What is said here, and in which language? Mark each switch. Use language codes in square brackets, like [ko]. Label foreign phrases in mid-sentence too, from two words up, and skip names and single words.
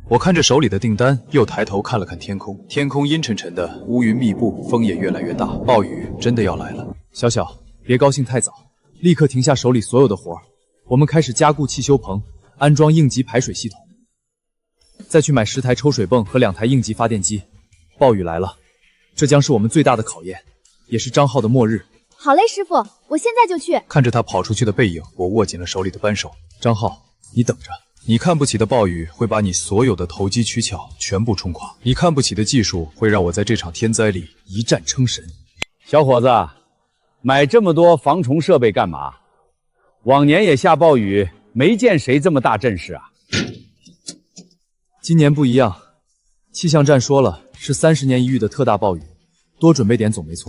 [zh] 我看着手裡的訂單，又抬頭看了看天空，天空陰沉沉的，烏雲密布，風也越來越大，暴雨真的要來了。小小，別高興太早，立刻停下手裡所有的活兒，我們開始加固汽修棚，安裝應急排水系統，再去買10台抽水泵和2台应急發電機。暴雨來了，這將是我們最大的考驗，也是張浩的末日。好嘞，師傅，我現在就去。看着他跑出去的背影，我握緊了手裡的扳手。張浩，你等着，你看不起的暴雨會把你所有的投機取巧全部衝垮，你看不起的技術會讓我在這場天災裡一戰稱神。小伙子，買這麼多防蟲設備幹嘛？往年也下暴雨，沒見誰這麼大陣勢啊。今年不一樣，氣象站說了， 是30年一遇的特大暴雨，多準備點總沒錯。